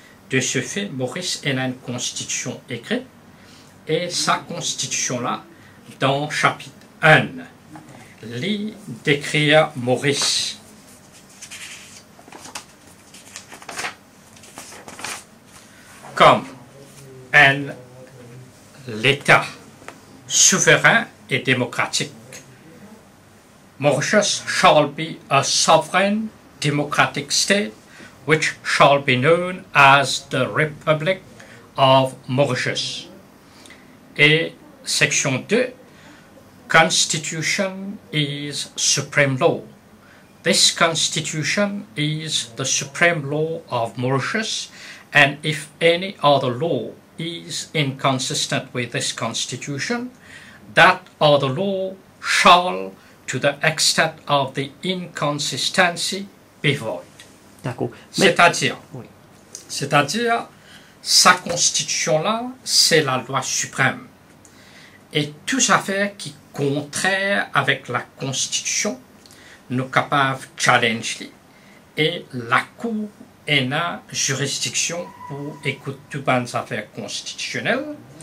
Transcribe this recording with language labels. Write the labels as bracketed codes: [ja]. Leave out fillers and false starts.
[fr] De ce fait, Maurice a une constitution écrite et sa constitution-là, dans chapitre 1, lit d'écrire Maurice. Comme l'État souverain et démocratique. [en] Mauritius shall be a sovereign democratic state which shall be known as the Republic of Mauritius. Et section 2, Constitution is supreme law. This Constitution is the supreme law of Mauritius, and if any other law is inconsistent with this Constitution, that other law shall, to the extent of the inconsistency, be void. [fr] D'accord. C'est-à-dire, oui. Sa constitution-là, c'est la loi suprême. Et toute affaire qui est contraire avec la constitution, nous sommes capables de challenger. Et la Cour a une juridiction pour écouter toutes les affaires constitutionnelles.